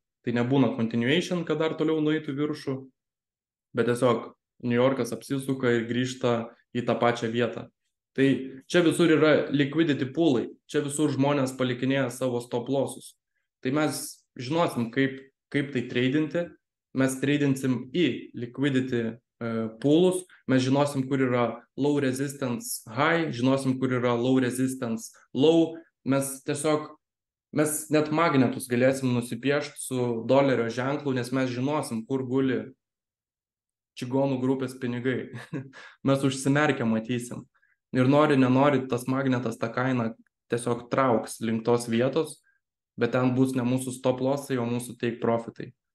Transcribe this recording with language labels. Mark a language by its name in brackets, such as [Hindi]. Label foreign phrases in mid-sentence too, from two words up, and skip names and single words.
[Lithuanian] Tai nebūna continuation, kad dar toliau nueitų viršų, bet tiesiog New Yorkas apsisuka ir grįžta į tą pačią vietą. Tai čia visur yra [English] liquidity poolai, [Lithuanian] čia visur žmonės palikinėja savo [English] stop lossus. [Lithuanian] Tai mes žinosim, kaip tai tradinti, mes tradinsim į [English] liquidity poolus, [Lithuanian] mes žinosim, kur yra [English] low resistance high, [Lithuanian] žinosim, kur yra [English] low resistance low, [Lithuanian] mes net magnetus galėsim nusipiešti su dolerio ženklu, nes mes žinosim, kur guli čigonų grupės pinigai. Mes užsimerkę matysim. Ir nenori, tas magnetas tą kainą tiesiog trauks link tos vietos, bet ten bus ne mūsų [English] stop lossai, [Lithuanian] o mūsų [English] take profitai.